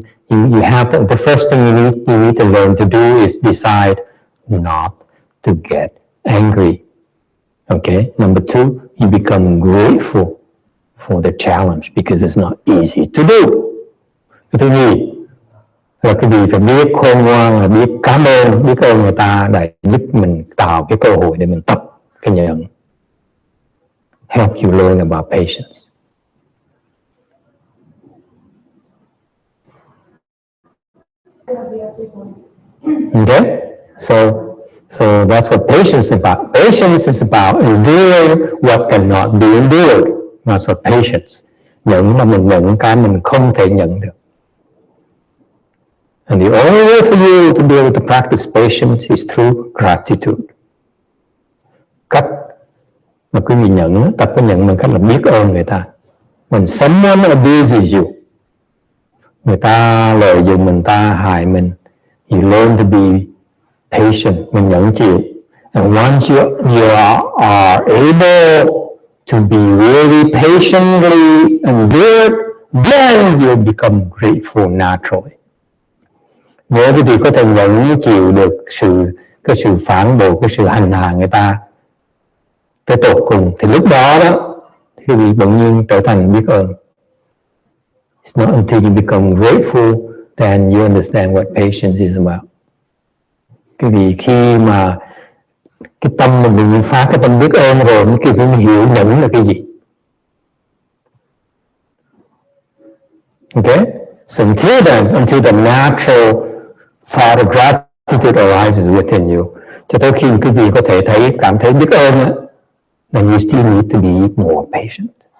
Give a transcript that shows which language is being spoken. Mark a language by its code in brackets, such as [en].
[en] You have the first thing you need to learn to do is decide not to get angry. Okay. Number two, you become grateful for the challenge because it's not easy to do. [vi] Cái thứ nhì là cái gì phải biết khôn ngoan, là biết cảm ơn người ta để giúp mình tạo cái cơ hội để mình tập cái nhận. [en] Help you learn about patience. Okay, so that's what patience is about. Patience is about enduring what cannot be endured. That's what patience. [vi] Nhận là mình nhận cái mình không thể nhận được. [en] And the only way for you to be able to practice patience is through gratitude. [vi] Cách mà quý vị nhận, tập cái nhận bằng cách là biết ơn người ta. [en] When someone abuses you, [vi] người ta lợi dụng mình, ta hại mình, [en] you learn to be patient, [vi] mình nhẫn chịu. [en] And once you are able to be really patiently and good, then you'll become grateful naturally. [vi] Nếu quý vị có thể nhẫn chịu được cái sự phản bội, cái sự hành hạ người ta tới tột cùng, thì lúc đó quý vị bỗng nhiên trở thành biết ơn. [en] It's not until you become grateful then you understand what patience is about. [vi] Cái vì khi mà cái tâm mình phá cái tâm biết ơn rồi, mới kịp mình hiểu nhẫn là cái gì. [en] Okay? So until the natural thought of gratitude arises within you, [vi] cho tới khi quý vị có thể cảm thấy biết ơn á, [en] then you still need to be more patient.